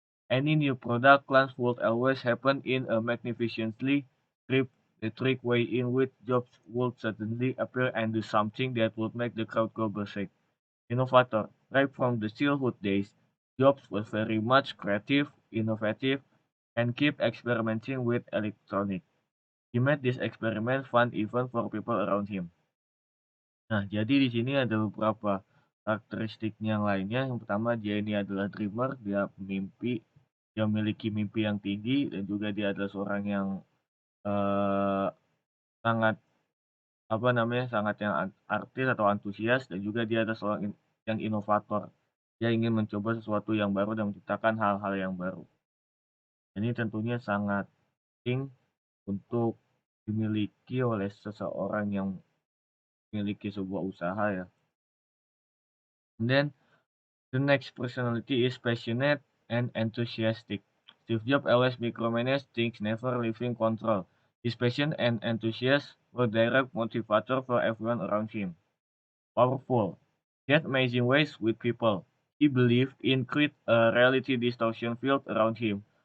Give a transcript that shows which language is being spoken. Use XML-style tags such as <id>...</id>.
<en>Any new product launch would always happen in a magnificently trick way in which Jobs would suddenly appear and do something that would make the crowd go berserk. Innovator. Right from the childhood days, Jobs was very much creative, innovative, and keep experimenting with electronics. He made this experiment fun even for people around him.</en> <id>Nah, jadi di sini ada beberapa karakteristiknya yang lainnya. Yang pertama, dia ini adalah dreamer, dia mimpi, dia memiliki mimpi yang tinggi, dan juga dia adalah seorang yang sangat sangat yang artis atau antusias, dan juga dia adalah seorang yang inovator. Dia ingin mencoba sesuatu yang baru dan menciptakan hal-hal yang baru. Ini tentunya sangat penting untuk dimiliki oleh seseorang yang memiliki sebuah usaha ya.</id> <en>And then the next personality is passionate and enthusiastic. Steve Jobs always micromanaged things, never leaving control. His passion and enthusiasm were direct motivator for everyone around him. Powerful. He had amazing ways with people. He believed in create a reality distortion field around him.</en>